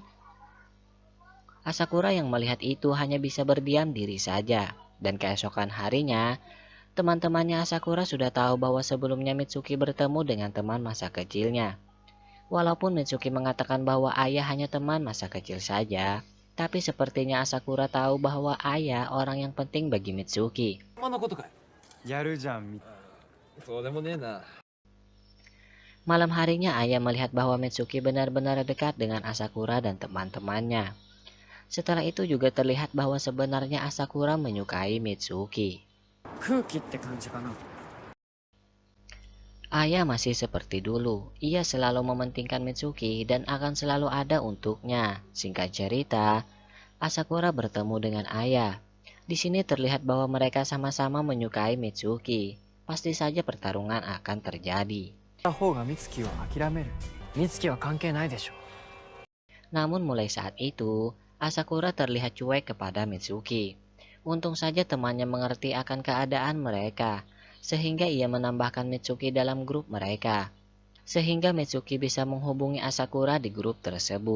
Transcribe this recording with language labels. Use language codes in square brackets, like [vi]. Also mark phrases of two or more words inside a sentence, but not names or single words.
[id] Asakura yang melihat itu hanya bisa berdiam diri saja, dan keesokan harinya, teman-temannya Asakura sudah tahu bahwa sebelumnya Mitsuki bertemu dengan teman masa kecilnya. Walaupun Mitsuki mengatakan bahwa ayah hanya teman masa kecil saja, tapi sepertinya Asakura tahu bahwa ayah orang yang penting bagi Mitsuki. [ja] やるじゃんみそうでもねえな。 [id] Malam harinya ayah melihat bahwa Mitsuki benar-benar dekat dengan Asakura dan teman-temannya. Setelah itu juga terlihat bahwa sebenarnya Asakura menyukai Mitsuki. [ja] 空気って感じかな。 [id] Ayah masih seperti dulu, ia selalu mementingkan Mitsuki dan akan selalu ada untuknya. Singkat cerita, Asakura bertemu dengan ayah. Di sini terlihat bahwa mereka sama-sama menyukai Mitsuki. Pasti saja pertarungan akan terjadi. [ja] た方が美月を諦める。美月は関係ないでしょ。 [id] Namun mulai saat itu, Asakura terlihat cuek kepada Mitsuki. Untung saja temannya mengerti akan keadaan mereka, sehingga ia menambahkan Mitsuki dalam grup mereka. Sehingga Mitsuki bisa menghubungi Asakura di grup tersebut.